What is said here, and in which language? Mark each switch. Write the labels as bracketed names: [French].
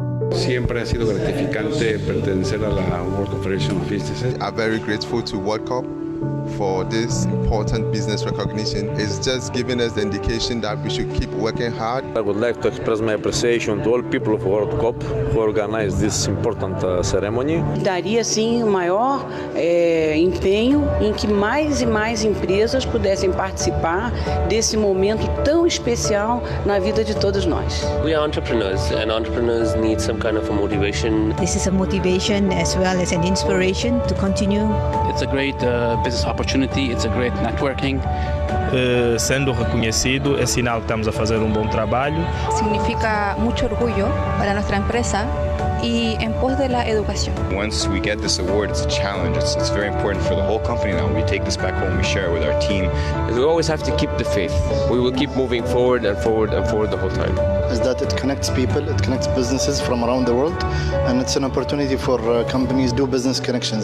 [Spanish] Siempre ha sido gratificante pertenecer a la World Confederation of Businesses. [English] I'm very grateful to WORLDCOB for this important business recognition. It's just giving us the indication that we should keep working hard. I would like to express my appreciation to all people of WorldCOB who organized this important ceremony. [Portuguese] Daria, sim, o maior empenho em que mais e mais empresas pudessem participar desse momento tão especial na vida de todos nós. [English] We are entrepreneurs, and entrepreneurs need some kind of a motivation. This is a motivation as well as an inspiration to continue. It's a great business opportunity, it's a great networking. [Portuguese] Sendo reconhecido, é sinal que estamos a fazer um bom trabalho. [Spanish] Significa mucho orgullo para nuestra empresa y en pos de la educación. [English] Once we get this award, it's a challenge. It's very important for the whole company now. We take this back home, we share it with our team. We always have to keep the faith. We will keep moving forward and forward and forward the whole time. Is that it connects people, it connects businesses from around the world, and it's an opportunity for companies to do business connections.